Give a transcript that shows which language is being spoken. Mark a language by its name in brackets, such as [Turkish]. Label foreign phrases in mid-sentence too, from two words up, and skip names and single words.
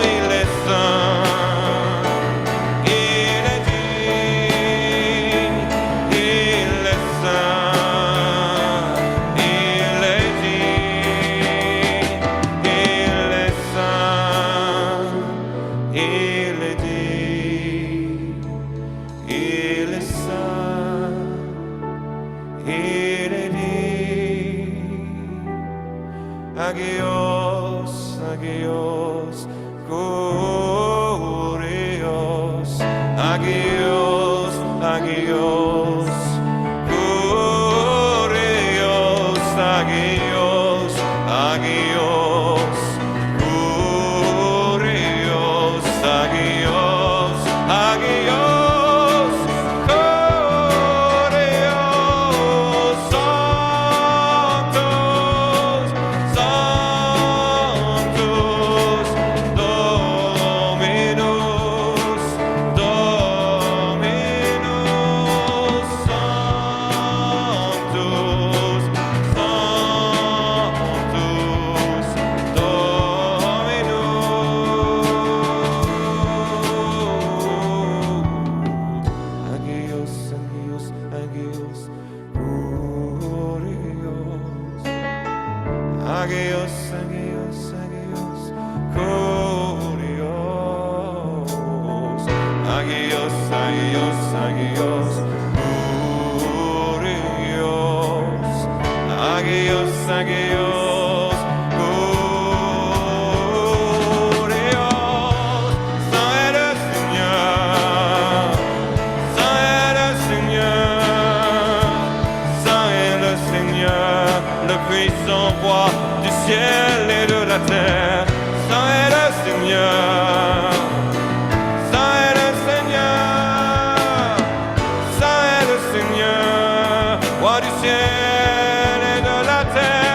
[French] Il est saint, il est digne, il est saint, il est digne, il est saint, il est digne, il est saint, il est digne. [Greek] Άγιος, άγιος, Κύριος, άγιος, άγιος, Κύριος, άγιος, άγιος, Κύριος, άγιος, άγιος, kurios, [Latin] sanctos, sanctos, Dominus, Dominus, sanctus, sanctus, Dominus. [Greek] Άγιος, άγιος, άγιος, kurios. Άγιος, άγιος, άγιος, Κύριος. Άγιος, άγιος, άγιος, Κύριος. Άγιος, άγιος, Κύριος. [French] Saint est le Seigneur, Saint est le Seigneur, Saint est le Seigneur, le puissant roi du ciel et de la terre. Saint est le Seigneur, Saint est le Seigneur, Saint est le Seigneur, roi du ciel et de la terre.